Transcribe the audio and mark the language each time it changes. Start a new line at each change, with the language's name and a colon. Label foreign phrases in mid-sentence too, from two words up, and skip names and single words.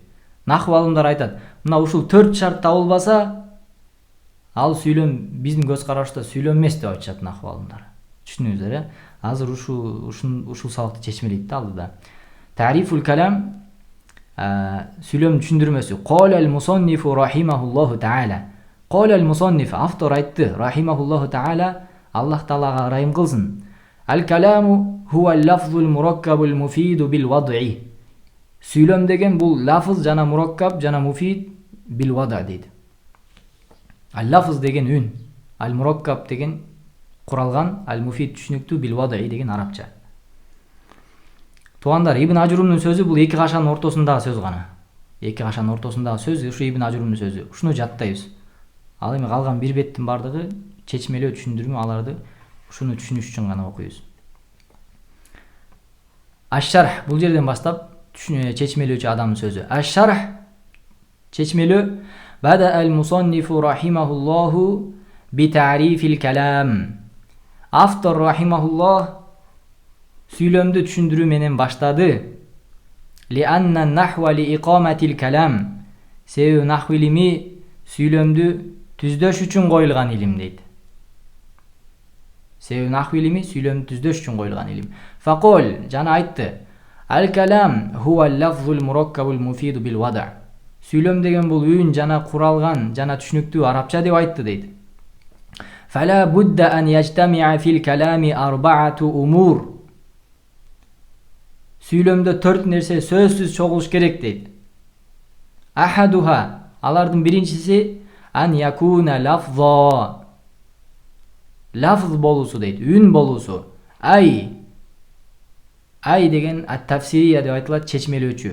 Kyrgyz: Наху алымдар айтат, мына ушул 4 шарт табылбаса, ал сүйлөм биздин көз карашта сүйлөм эмес деп айтышат наху алымдар. Түшүндүңүздөр, э? Азыр ушул сабакты чечмелейт да алдыда.
Arabic: تعريف الكلام
Kyrgyz: сүйлөм түшүндүрмөсү.
Arabic: قال المصنف رحمه الله تعالى. قال المصنف
Kyrgyz: автор айтты,
Arabic: رحمه الله تعالى,
Kyrgyz: Аллах таалага ырайым кылсын.
Arabic: الكلام هو اللفظ المركب المفيد بالوضع.
Kyrgyz: Сүйлөм деген бул лафыз жана мураккаб жана
Arabic: مفيد بالوضع
Kyrgyz: дейт. Ал-лафыз деген үн, ал-мураккаб деген куралган, ал-муфид түшүнүктүү,
Arabic: بالوضع
Kyrgyz: деген арабча. Туугандар, Ибн Ажрумдун сөзү бул эки кашанын ортосундагы сөз гана. Эки кашанын ортосундагы сөз ушу Ибн Ажрумдун сөзү. Ушуну жаттайбыз. Ал эми калган бир беттин бардыгы чечмелөө түшүндүрмө, аларды ушуну түшүнүш үчүн гана окуйбуз. Аш-шарх бул жерден баштап чечмелөөчү адамдын сөзү.
Arabic: Аш-шарх чечмелөө. بدأ المصنف رحمه الله بتعريف الكلام.
Kyrgyz: Автор рахимахуллах сүйлөмдү түшүндүрүү менен баштады.
Arabic: لأن النحو لإقامة الكلام.
Kyrgyz: Себеби наху илими сүйлөмдү түздөш үчүн коюлган илим дейт. Себеби наху илими сүйлөмдү түздөш үчүн коюлган илим. Факол жана айтты.
Arabic: الكلام هو اللفظ المركب المفيد بالوضع'.
Kyrgyz: Сүйлөм деген бул үн жана куралган жана түшүнүктүү арабча деп айтты дейт.
Arabic: فلا بد أن يجتمع في الكلام أربعة أمور.
Kyrgyz: Сүйлөмдө 4 нерсе сөзсүз чогулуш керек дейт. Ахадуха, алардын биринчиси
Arabic: أن يكون لفظا.
Kyrgyz: Лафз болуусу дейт, үн болуусу. Ай деген ат-тафсирия деп айтылат, чечмелөөчү.